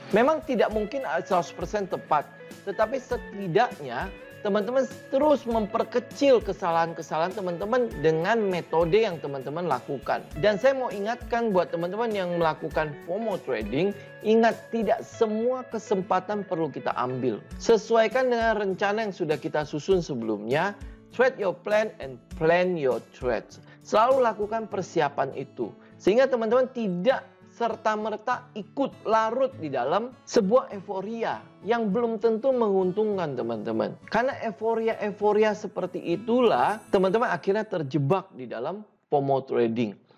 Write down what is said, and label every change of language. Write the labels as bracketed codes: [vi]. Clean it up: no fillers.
[id] Memang tidak mungkin 100% tepat, tetapi setidaknya teman-teman terus memperkecil kesalahan-kesalahan teman-teman dengan metode yang teman-teman lakukan. Dan saya mau ingatkan buat teman-teman yang melakukan FOMO trading, ingat tidak semua kesempatan perlu kita ambil. Sesuaikan dengan rencana yang sudah kita susun sebelumnya. [en] Trade your plan and plan your trades. [id] Selalu lakukan persiapan itu. Sehingga teman-teman tidak serta-merta ikut larut di dalam sebuah euforia yang belum tentu menguntungkan teman-teman. Karena euforia seperti itulah teman-teman akhirnya terjebak di dalam FOMO trading.